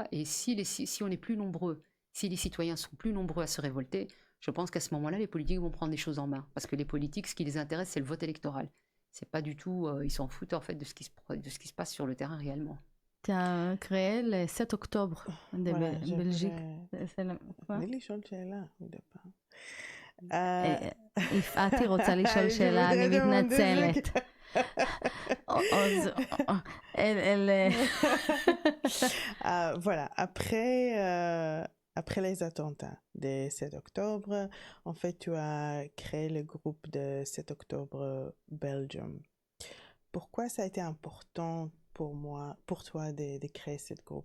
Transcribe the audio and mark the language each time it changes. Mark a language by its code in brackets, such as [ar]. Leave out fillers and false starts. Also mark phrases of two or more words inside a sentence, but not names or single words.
[fr] Et si on est plus nombreux, si les citoyens sont plus nombreux à se révolter, je pense qu'à ce moment-là, les politiques vont prendre les choses en main. Parce que les politiques, ce qui les intéresse, c'est le vote électoral. C'est pas du tout... ils s'en foutent, en fait, de ce qui se passe sur le terrain réellement. Tu as créé le 7 octobre de Belgique. [he] יפעתי רוצה לשאול שאלה, אני מתנצלת. [fr] Voilà, après les attentats du 7 octobre, en fait, tu as créé le groupe de 7 octobre Belgium. Pourquoi ça a été important pour toi de créer ce groupe?